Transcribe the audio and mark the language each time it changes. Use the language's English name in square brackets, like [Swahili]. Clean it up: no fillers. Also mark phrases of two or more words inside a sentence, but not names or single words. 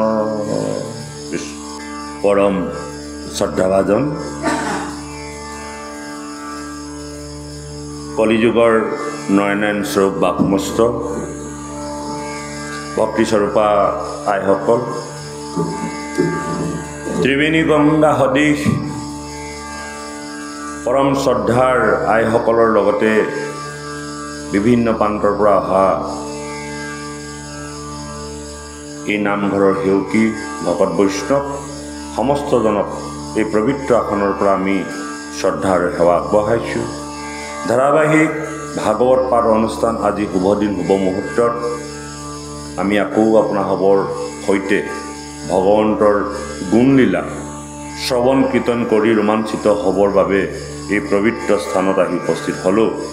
[Assamese] পৰম শ্ৰদ্ধাভাজন কলিযুগৰ নয়ন স্বৰূপ বাপমস্ত ভক্তিস্বৰূপা আইসকল ত্ৰিবেণী গংগা সদৃশ পৰম শ্ৰদ্ধাৰ आईসকলৰ লগতে বিভিন্ন প্ৰান্তৰ পৰা অহা এই নামঘৰৰ সেউকী ভকত বৈষ্ণৱ সমস্তজনক এই পবিত্ৰ আসনৰ পৰা আমি শ্ৰদ্ধা আৰু সেৱা আগবঢ়াইছোঁ। ধাৰাবাহিক ভাগৱত পাঠ অনুষ্ঠান আজি শুভ দিন শুভ মুহূৰ্তত আমি আকৌ আপোনাসৱৰ সৈতে ভগৱন্তৰ গুণলীলা শ্ৰৱণ কীৰ্তন কৰি ৰোমাঞ্চিত হ'বৰ বাবে এই পবিত্ৰ স্থানত আহি উপস্থিত হ'লোঁ।